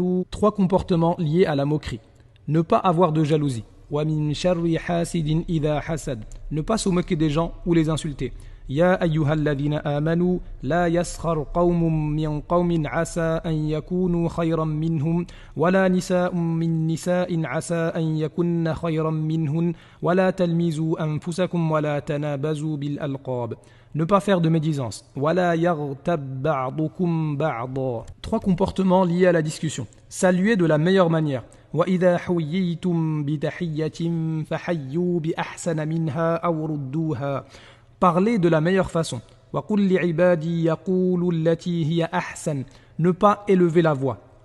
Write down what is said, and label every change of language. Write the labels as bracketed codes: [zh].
[fr] 3 comportements liés à la moquerie. Ne pas avoir de jalousie. Ne pas se moquer des gens ou les insulter. [ar] يا أيها الذين آمنوا لا يسخر قوم من قوم عسى أن يكونوا خيرا منهم ولا نساء من نساء عسى أن يكن خيرا منهن ولا تلمزوا أنفسكم ولا تنابزوا بالألقاب. [fr] Ne pas faire de médisance. [ar] ولا يغتب بعضكم بعضا. [fr] 3 comportements liés à la discussion. Saluer de la meilleure manière. [ar] وإذا حييتم بتحية فحيوا بأحسن منها أو ردوها. [fr] Parler de la meilleure façon. Ne pas élever la voix.